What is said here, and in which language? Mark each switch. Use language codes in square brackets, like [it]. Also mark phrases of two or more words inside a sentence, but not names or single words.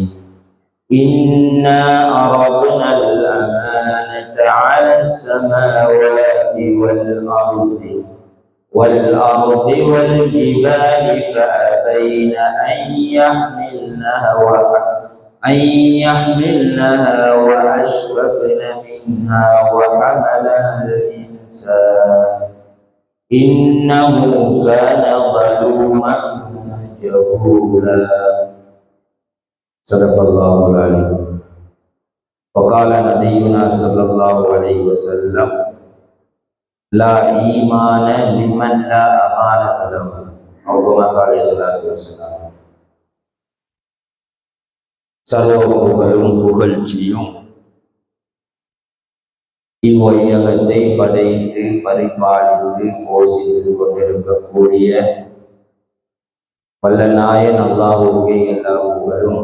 [ar] إنا عرضنا الأمانة على السماوات والأرض والجبال فأبين أن يحملنها وأشفقن منها وحملها الإنسان إنه كان ظلوما جهولا. صدق الله العليم. وقال نبينا صلى الله عليه وسلم: لا إيمان لمن لا أمانة له. أو كما قال الصلاة والسلام. [ta] சர்வ புகழும் புகழ்ச்சியும் இவ்வையகத்தை படைத்து பரிபாலித்து போஷித்து கொண்டிருக்கக்கூடிய வல்ல நாயன் அல்லாஹ்வுக்கே எல்லா புகழும்.